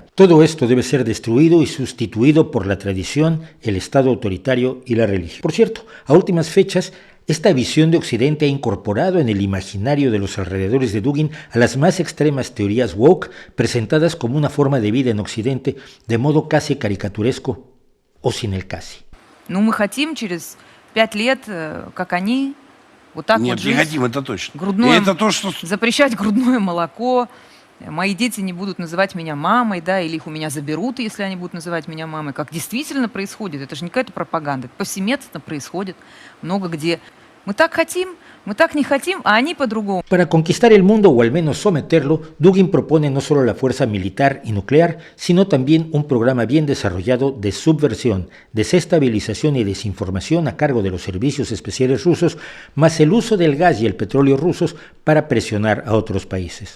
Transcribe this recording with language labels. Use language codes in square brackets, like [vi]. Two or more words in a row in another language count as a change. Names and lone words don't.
[es] Todo esto debe ser destruido y sustituido por la tradición, el Estado autoritario y la religión. Por cierto, a últimas fechas, esta visión de Occidente ha incorporado en el imaginario de los alrededores de Dugin a las más extremas teorías woke, presentadas como una forma de vida en Occidente, de modo casi caricaturesco o sin el casi. [ru] Ну, мы хотим через 5 лет, как они, вот так Нет, вот жить. не хотим, это точно. Грудное, И это то, что... запрещать грудное молоко. Мои дети не будут называть меня мамой, да, или их у меня заберут, если они будут называть меня мамой. Как действительно происходит. Это же не какая-то пропаганда. Это повсеместно происходит. Много где. Мы так хотим, мы так не хотим, а они по-другому. [es] Para conquistar el mundo, o al menos someterlo, Dugin propone no solo la fuerza militar y nuclear, sino también un programa bien desarrollado de subversión, desestabilización y desinformación a cargo de los servicios especiales rusos, más el uso del gas y el petróleo rusos para presionar a otros países.